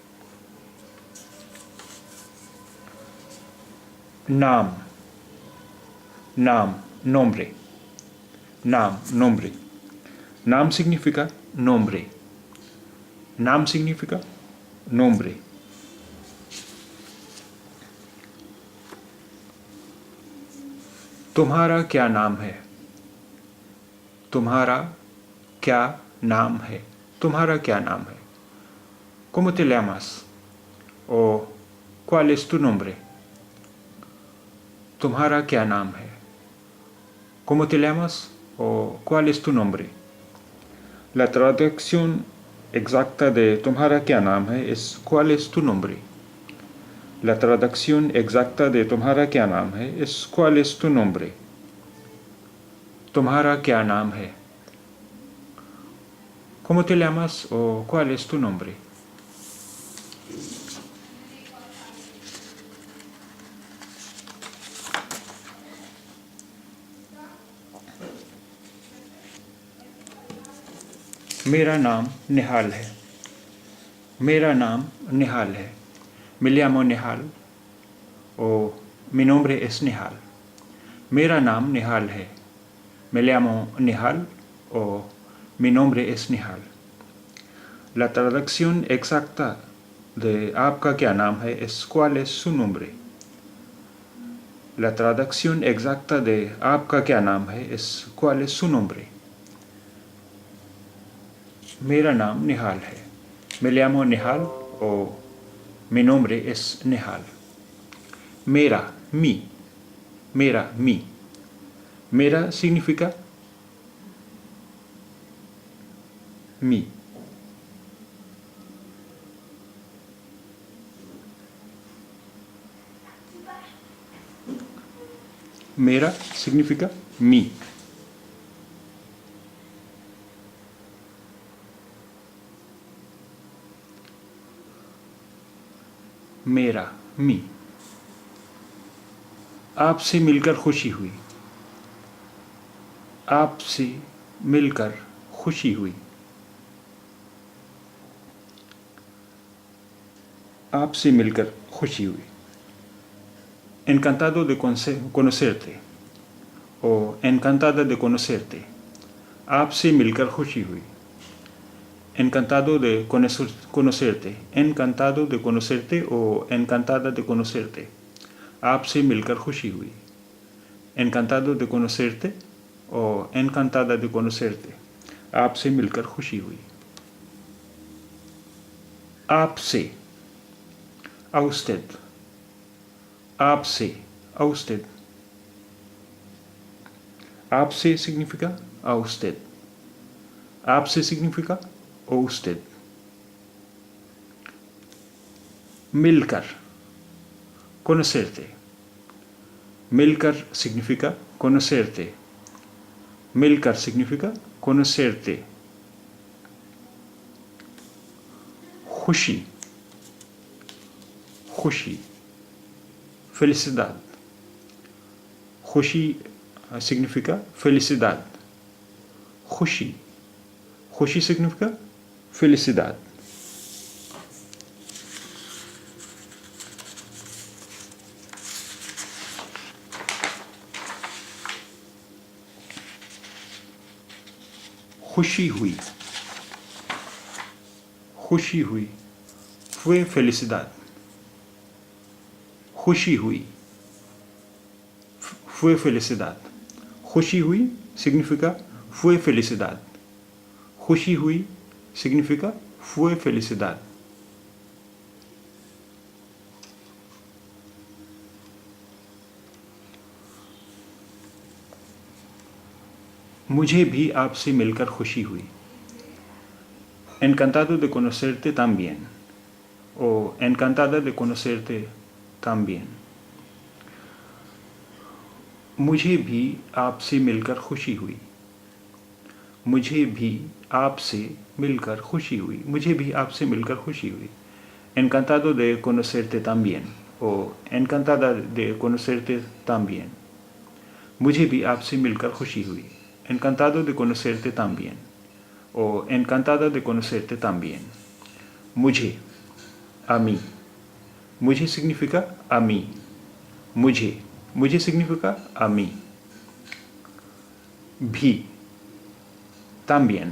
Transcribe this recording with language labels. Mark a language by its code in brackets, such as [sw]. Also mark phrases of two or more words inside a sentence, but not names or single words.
[es] Nam. Nam, nombre. Nam, nombre. Nam significa nombre. Nam significa nombre. [hi] तुम्हारा क्या नाम है? तुम्हारा क्या नाम है? तुम्हारा क्या नाम है? [es] ¿Cómo te llamas? ¿O cuál es tu nombre? [hi] तुम्हारा क्या नाम है? [es] ¿Cómo te llamas? ¿O cuál es tu nombre? La traducción exacta de [hi] तुम्हारा क्या नाम है [es] es ¿cuál es tu nombre? La traducción exacta de [hi] तुम्हारा क्या नाम है [es] es ¿cuál es tu nombre? [hi] तुम्हारा क्या नाम है? [es] ¿Cómo te llamas o cuál es tu nombre? [hi] मेरा नाम निहाल है. मेरा नाम निहाल है. [es] Me llamo Nihal o mi nombre es Nihal. [hi] मेरा नाम निहाल है. [es] Me llamo Nihal o mi nombre es Nihal. La traducción exacta de [hi] आपका क्या नाम है [es] es ¿cuál es su nombre? La traducción exacta de [hi] आपका क्या नाम है [es] es ¿cuál es su nombre? [hi] मेरा नाम निहाल है. [es] Me llamo Nihal o mi nombre es Nihal. Mera, mi. Mera, mi. Mera significa mi. Mera significa mi. [hi] मेरा, मी. आपसे मिलकर खुशी हुई. आपसे मिलकर खुशी हुई. आपसे मिलकर खुशी हुई. [es] Encantado de conocerte o encantada de conocerte. [hi] आपसे मिलकर खुशी हुई. [es] Encantado de conocerte. Encantado de conocerte o encantada de conocerte. [hi] आपसे मिलकर खुशी हुई. [es] Encantado de conocerte o encantada de conocerte. [hi] आपसे मिलकर खुशी हुई. आपसे. [es] A usted. आपसे. A usted. आपसे significa a usted. आपसे significa o usted. Milkar. Conocerte. Milkar significa conocerte. Milkar significa conocerte. [hi] खुशी, खुशी, felicidad. [es] खुशी significa felicidad. [hi] खुशी, खुशी [es] significa felicidad. [hi] खुशी हुई, खुशी हुई, [es] fue felicidad. [hi] खुशी हुई, [es] fue felicidad. [hi] खुशी हुई [es] significa fue felicidad. [hi] खुशी हुई [es] significa fue felicidad. [hi] मुझे भी आपसे मिलकर खुशी हुई. [es] Encantado de conocerte también. O encantada de conocerte también. [hi] मुझे भी आपसे मिलकर खुशी हुई. मुझे भी आपसे मिलकर खुशी हुई. मुझे भी आपसे मिलकर खुशी हुई. [es] Encantado de conocerte también. O encantada de conocerte también. [hi] मुझे भी आपसे मिलकर खुशी हुई. [es] Encantado de conocerte también. O encantada de conocerte también. मुझे, a mí. मुझे significa a mí. [hi] मुझे, मुझे [es] significa a mí. भी, también.